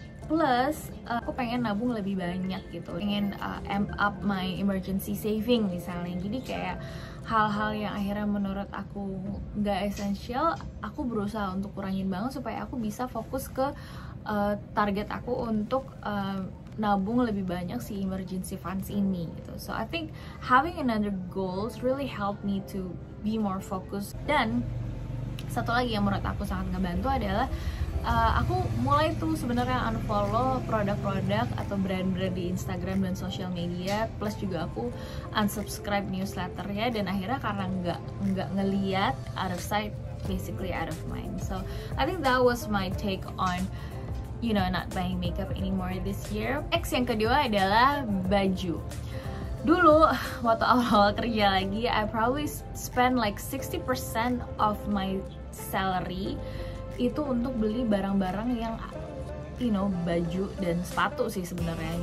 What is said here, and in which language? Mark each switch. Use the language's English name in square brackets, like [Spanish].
[Indonesian] Plus, aku pengen nabung lebih banyak gitu, pengen [English] amp up my emergency saving [Indonesian] misalnya. Jadi kayak hal-hal yang akhirnya menurut aku nggak esensial, aku berusaha untuk kurangin banget supaya aku bisa fokus ke target aku untuk nabung lebih banyak si emergency funds ini gitu. [English] So I think having another goals really help me to be more focused. [Indonesian] Dan satu lagi yang menurut aku sangat ngebantu adalah aku mulai tuh sebenarnya unfollow produk-produk atau brand-brand di Instagram dan social media, plus juga aku unsubscribe newsletternya, dan akhirnya karena nggak ngeliat, [English] out of sight basically out of mind. So I think that was my take on not buying makeup anymore this year. [Indonesian] Next, yang kedua adalah baju. Dulu waktu awal-awal kerja lagi, [English] I probably spend like 60% of my salary [Indonesian] itu untuk beli barang-barang yang baju dan sepatu sih sebenarnya.